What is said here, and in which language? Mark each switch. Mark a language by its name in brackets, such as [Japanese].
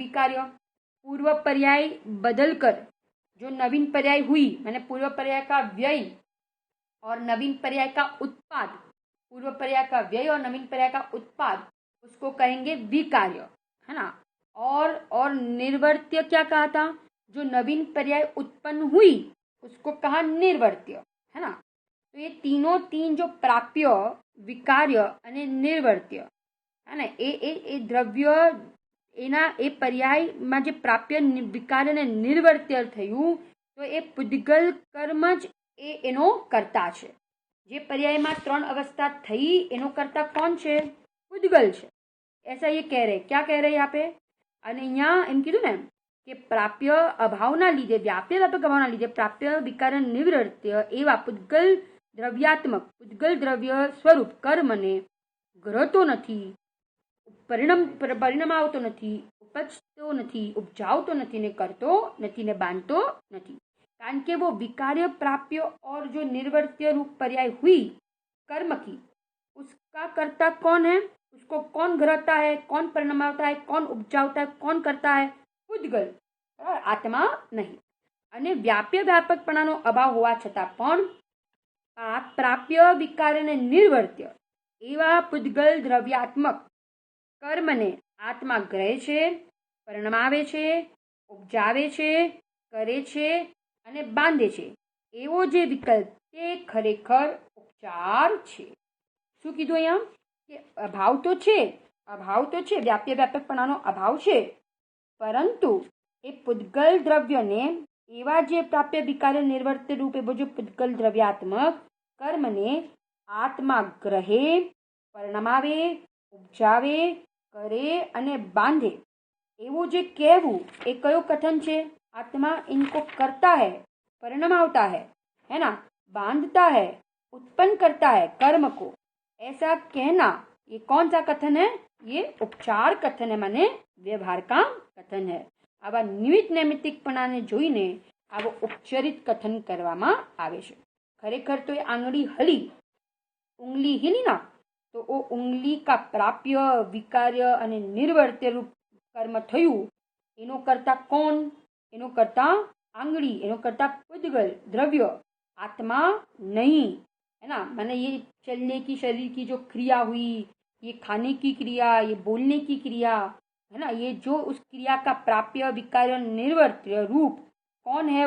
[Hindi] વિકાર્ય पूर्व पर्याय बदलकर जो नवीन पर्याय हुई, मैंने पूर्व पर्याय का व्यय और नवीन पर्याय का उत्पाद, पूर्व पर्याय का व्यय और नवीन पर्याय का उत्पाद, उसको कहेंगे विकार्य, है ना. और निर्वर्त्य क्या कहा था? जो नवीन पर्याय उत्पन्न हुई उसको कहा निर्वर्त्य, है ना. तो ये तीनों 3 जो प्राप्य, विकार्य [Gujarati] અને निर्वर्त्य, है ना, એ દ્રવ્ય એના એ પર્યાયમાં જે પ્રાપ્ય, વિકાર્ય અને નિર્વર્ત્ય થયું તો એ પુદ્ગલ કર્મ જ એનો કર્તા છે. જે પર્યાયમાં 3 અવસ્થા થઈ એનો કર્તા કોણ છે? પુદ્ગલ છે. [Hindi] ऐसा ये कह रहे. क्या कह रहे यहाँ पे? [Gujarati] અને અહીંયા એમ કીધું ને કે પ્રાપ્ય અભાવના લીધે, વ્યાપ્ય વ્યાપક અભાવના લીધે પ્રાપ્ય, વિકાર્ય, નિવૃત્ય એવા પુદ્ગલ દ્રવ્યાત્મક, પુદ્ગલ દ્રવ્ય સ્વરૂપ કર્મને ગ્રહતો નથી, પરિણામ આવતો નથી, ઉપજતો નથી, ઉપજાવતો નથી ને કરતો નથી ને બાંધતો નથી. કારણ કે [Hindi] वो विकार्य, प्राप्य और जो निर्वर्त्य रूप पर्याय हुई कर्म की, उसका कर्ता कौन है? उसको कौन ग्रहता है? कौन परिणमावता है? कौन उपजावता है? कौन करता है? पुद्गल, आत्मा नहीं. [Gujarati] અને વ્યાપ્ય વ્યાપકપણાનો અભાવ હોવા છતાં પણ પ્રાપ્ય, વિકાર્ય અને નિર્વર્ત્ય એવા પુદ્ગલ દ્રવ્યાત્મક કર્મને આત્મા ગ્રહે છે, પરિણમાવે છે, ઉપજાવે છે, કરે છે અને બાંધે છે. એવો જે વિકલ્પ તે ખરેખર ઉપચાર છે. શું કીધું અહીંયા? કે અભાવ તો છે, વ્યાપ્ય વ્યાપકપણાનો અભાવ છે, પરંતુ એ પુદ્ગલ દ્રવ્યને એવા જે પ્રાપ્ય, વિકાર્ય, નિર્વર્ત્ય રૂપે જો પુદ્ગલ દ્રવ્યાત્મક કર્મને આત્મા ગ્રહે, પરિણમાવે, ઉપજાવે, करे અને बांधे, એવું જે કહેવું એ કયો કથન છે? [Hindi] आत्मा इनको करता है, परिणमावता है ना, बांधता है, उत्पन्न करता है कर्म को, ऐसा कहना ये कौन सा कथन है? ये उपचार कथन है, माने व्यवहार का कथन है. [Gujarati] આવા નિમિત્ત નૈમિત્તિકપણાને જોઈને આવો ઉપચરિત કથન કરવામાં આવે છે. ખરેખર તો એ આંગળી હલી, [Hindi] ઉંગલી हिली ना, तो वो उंगली का प्राप्य, विकार्य [Gujarati] અને નિર્વર્ત્ય રૂપ કર્મ થયું એનો કરતા કોણ? એનો કરતા આંગળી, એનો કરતા [Hindi] पुद्गल द्रव्य, आत्मा नहीं, है ना. माने ये चलने की, शरीर की जो क्रिया हुई, ये खाने की क्रिया, ये बोलने की क्रिया, है ना, ये जो उस क्रिया का प्राप्य, विकार्य, निर्वृत्य रूप कौन है?